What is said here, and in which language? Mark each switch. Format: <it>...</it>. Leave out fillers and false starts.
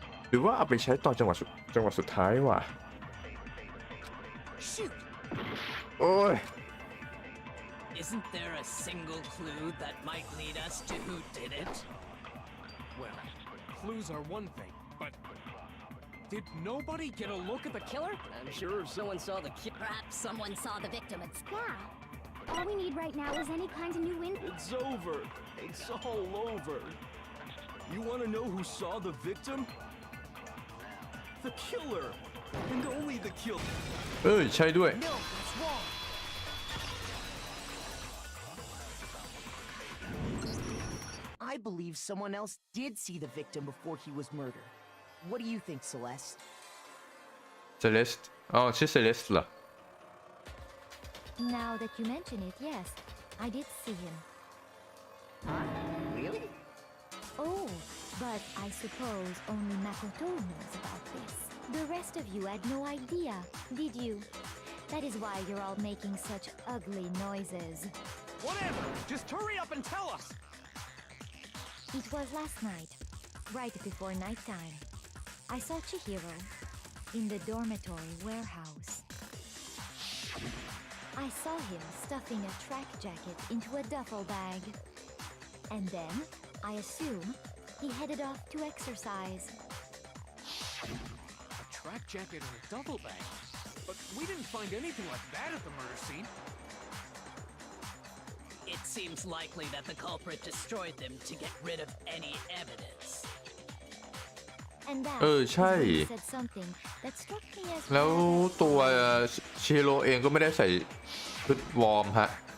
<th>หรือว่าเอาไปใช้ตอนจังหวะสุดท้ายว่ะโอ้ย</th> <en>Isn't there a single clue that might lead us to who did it? Well, clues are one thing, but did nobody get a look at the killer? I'm sure if someone saw the killer, perhaps someone saw the victim at Yeah. All we need right now is any kind of new info. It's over. It's all over. You want to know who saw the victim? The killer. And only the killer.</en> <th>ใช่ด้วย</th> <en>No, what's wrong? I believe someone else did see the victim before he was murdered. What do you think, Celeste?</en> <th>Celeste อ๋อชื่อ Celeste เหรอ</th> <en>Now that you mention it, yes, I did see him. Huh? Really? Oh, but I suppose only Makoto knows about this. The rest of you had no idea, did you? That is why you're all making such ugly noises. Whatever! Just hurry up and tell us! It was last night, right before nighttime. I saw Chihiro in the dormitory warehouse. I saw him stuffing a track jacket into a duffel bag. And then, I assume, he headed off to exercise. A track jacket and a duffel bag? But we didn't find anything like that at the murder scene. It seems likely that the culprit destroyed them to get rid of any evidence. And that</en> <th>ใช่</th> <en>is when he said something that struck me as</en> <th>แล้วตัวชิฮิโร่เองก็ไม่ได้ใส่ชุดวอร์มฮะ</th>